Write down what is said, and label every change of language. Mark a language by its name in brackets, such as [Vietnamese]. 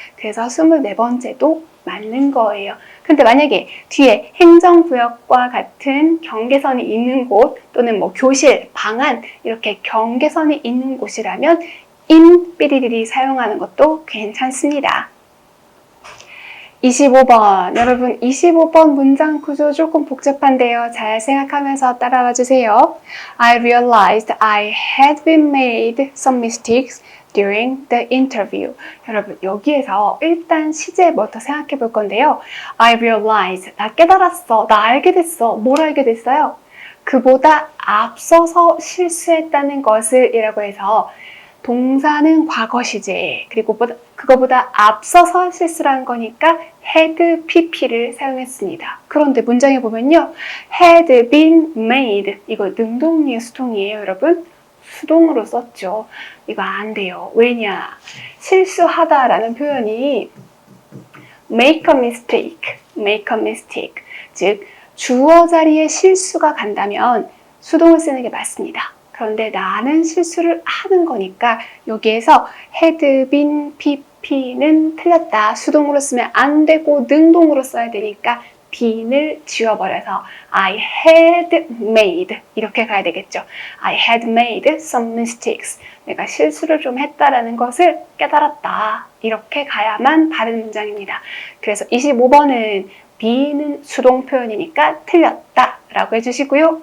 [Korean] 그래서 24번째도 맞는 거예요. 근데 만약에 뒤에 행정구역과 같은 경계선이 있는 곳 또는 뭐 교실, 방 안 이렇게 경계선이 있는 곳이라면 in 삐리리리 사용하는 것도 괜찮습니다. 25번 여러분 25번 문장 구조 조금 복잡한데요. 잘 생각하면서 따라와 주세요. [English] I realized I had been made some mistakes during the interview. [Korean] 여러분 여기에서 일단 시제부터 생각해 볼 건데요. [English] I realized [Korean] 나 깨달았어. 나 알게 됐어. 뭘 알게 됐어요? 그보다 앞서서 실수했다는 것을 이라고 해서 동사는 과거 시제, 그리고 그거보다 앞서서 실수를 한 거니까 had pp를 사용했습니다. 그런데 문장에 보면요. [English] had been made. [Korean] 이거 능동이에요, 수동이에요, 여러분? 수동으로 썼죠. 이거 안 돼요. 왜냐? 실수하다라는 표현이 make a mistake. 즉, 주어 자리에 실수가 간다면 수동을 쓰는 게 맞습니다. 그런데 나는 실수를 하는 거니까 여기에서 had been pp는 틀렸다. 수동으로 쓰면 안 되고 능동으로 써야 되니까 bene을 지워버려서 [English] I had made [Korean] 이렇게 가야 되겠죠. [English] I had made some mistakes. [Korean] 내가 실수를 좀 했다라는 것을 깨달았다. 이렇게 가야만 바른 문장입니다. 그래서 25번은 be는 수동 표현이니까 틀렸다 라고 해주시고요.